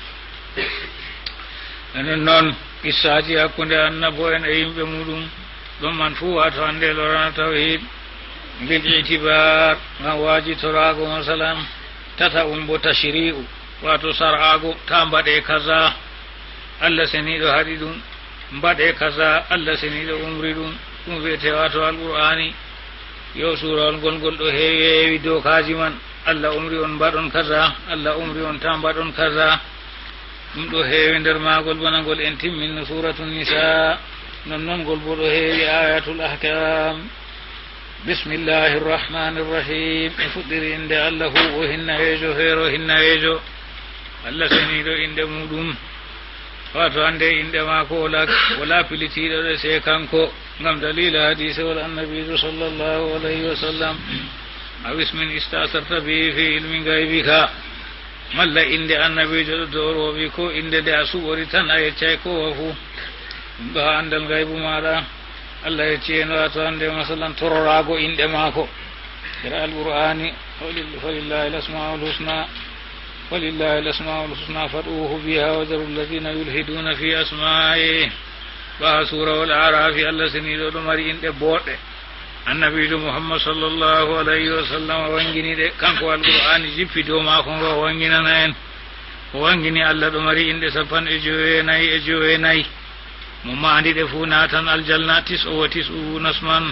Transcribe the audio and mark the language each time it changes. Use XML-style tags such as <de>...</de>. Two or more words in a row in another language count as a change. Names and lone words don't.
<ff>enen noon qissaji hakkunde annabo en e yimɓe muɗum ɗon man fuu wato hande lorana</ff> <ar>توحيد بالاعتبار</ar> <ff>ngam wajitorago masalan tata bo tashri'u wato sar'ago ta mbaɗe kaza Allah seniɗo haɗi ɗum mbaɗe kaza Allah seniɗo umri ɗum ɗum wiyete wato alqur'ani yo surawol ngol ɗo heewi dokaji man Allah umri on mbaɗon kaza Allah umri on ta mbaɗon kaza ɗum ɗo heewi nder magol bana ngol en timmin suratu nisa non ngol bo ɗo heewi ayatul ahkam</ff> <ar>بسم الله الرحمن الرحيم</ar> <ff>e fuɗɗiri inde Allah hu o hinnayejo heero hinnayejo Allah seniɗo inde muɗum wato hande inde mako wala pilitiɗo ɗe se kanko ngam dalila hadise wal annabijo</ff> <ar>صلى الله عليه وسلم أو اسم استأثرت به في علم غيبك</ar> <ff>malla inde annabijo ɗo doroɓe ko inde nde a suɓori tan a yeccay kowa fuu ɗum ɗo ha andal gaybu maɗa Allah yecci en wato hande masalan tororago inɗe maako nder alqur'ani</ff> <ar>ولله الأسماء الحسنى فادعوه بها وذروا الذين يلحدون في أسمائه</ar> <ff>ba surawol arafi Allah seniɗo ɗo mari inɗe boɗɗe annabijo Muhammad</ff> <ar>صلى الله عليه وسلم</ar> <ff>wangini de kanko alqur'ani jippi dow maako ngo wanginana en o wangini Allah ɗo mari inde 19 mo maandiɗe fuu natan aljanna 99 nasman</ff>